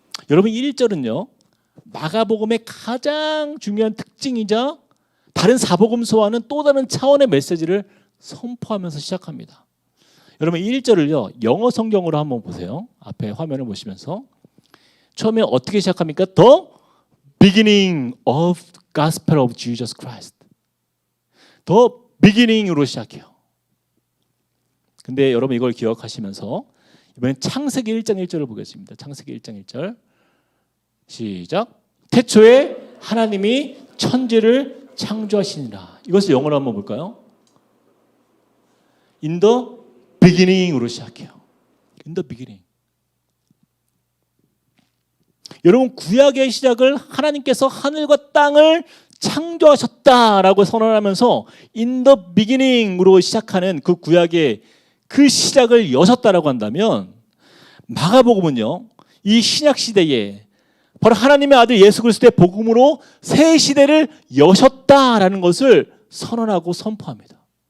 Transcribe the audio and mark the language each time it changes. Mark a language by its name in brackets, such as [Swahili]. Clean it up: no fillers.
[Korean] 여러분, 1절은요 마가복음의 가장 중요한 특징이자 다른 사복음서와는 또 다른 차원의 메시지를 선포하면서 시작합니다. 여러분, 1절을요 영어 성경으로 한번 보세요. 앞에 화면을 보시면서 처음에 어떻게 시작합니까? [English] The beginning of gospel of Jesus Christ. The beginning [Korean] 으로 시작해요. 근데 여러분 이걸 기억하시면서 이번엔 창세기 1장 1절을 보겠습니다. 창세기 1장 1절 시작. 태초에 하나님이 천지를 창조하시니라. 이것을 영어로 한번 볼까요? [English] In the beginning으로 [Korean] 시작해요. [English] In the beginning. [Korean] 여러분, 구약의 시작을 하나님께서 하늘과 땅을 창조하셨다라고 선언하면서 [English] in the beginning [Korean] 으로 시작하는 그 구약의 그 시작을 여셨다라고 한다면, 마가복음은요 이 신약 시대에 바로 하나님의 아들 예수 그리스도의 복음으로 새 시대를 여셨다라는 것을 선언하고 선포합니다.